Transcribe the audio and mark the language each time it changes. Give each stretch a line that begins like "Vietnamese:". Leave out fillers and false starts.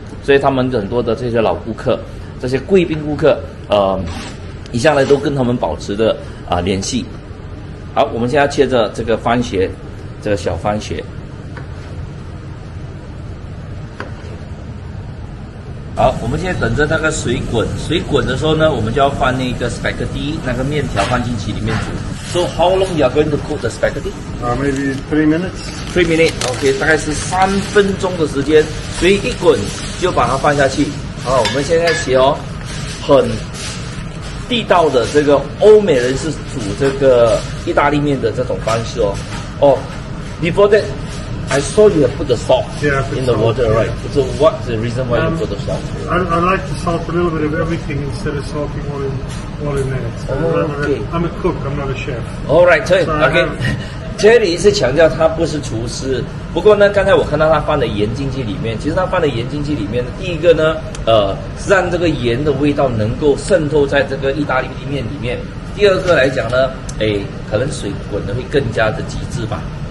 Chinese: 所以他们很多的这些老顾客，这些贵宾顾客，一向来都跟他们保持着联系。好，我们现在切着这个番茄，这个小番茄。好，我们现在等着那个水滚，水滚的时候呢，我们就要放那个 spaghetti 那个面条放进去里面煮。
English: So how long you are going to cook the spaghetti? Maybe 3 minutes. 3 minutes, OK，
Chinese: 大概是3分钟的时间。水一滚就把它放下去。好，我们现在写哦，很地道的这个欧美人是煮这个意大利面的这种方式哦。
English: Before that, I saw you have put the salt in the water, right? So what's the reason why you put the salt? I like to salt a little bit of everything instead of salting all in there. So okay. I'm a cook, I'm not a chef. All right, OK.
Chinese: Cherry 是强调他不是厨师，不过呢，刚才我看到他放的盐进去里面，其实他放的盐进去里面，第一个呢，是让这个盐的味道能够渗透在这个意大利面里面。第二个来讲呢，可能水滚的会更加的极致吧。